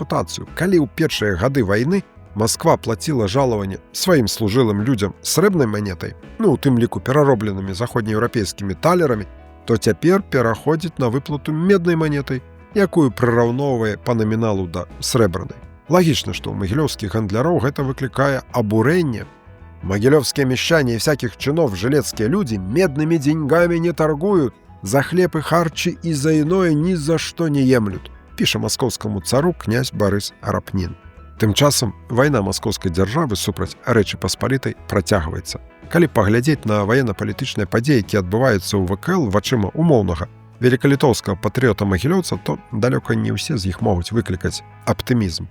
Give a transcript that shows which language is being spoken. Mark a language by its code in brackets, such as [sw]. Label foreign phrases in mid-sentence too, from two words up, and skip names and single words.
[be] Калі ў першыя гады вайны Масква плаціла жалаванне сваім служылым людзям срэбнай манетай, у тым ліку пераробленымі заходнееўрапейскімі талерамі, то цяпер пераходзіць на выплату меднай манетай, якую прыраўноўвае па наміналу да срэбранай. Лагічна, што ў магілёўскіх гандляроў гэта выклікае абурэнне. [ru] Могилевские мещане и всяких чинов жилецкие люди медными деньгами не торгуют, за хлеб и харчи и за иное ни за что не емлют, [be] піша московскому цару [ru] князь Борис Рапнін. [be] Тым часам вайна маскоўскай дзяржавы супраць Рэчы Паспалітай працягваецца. Калі паглядзець на ваенна-палітычныя падзеі, якія адбываюцца ў ВКЛ вачыма умоўнага великалітоўскага патрыёта-магілёўца, то далёка не ўсе з іх могуць выклікаць аптымізм.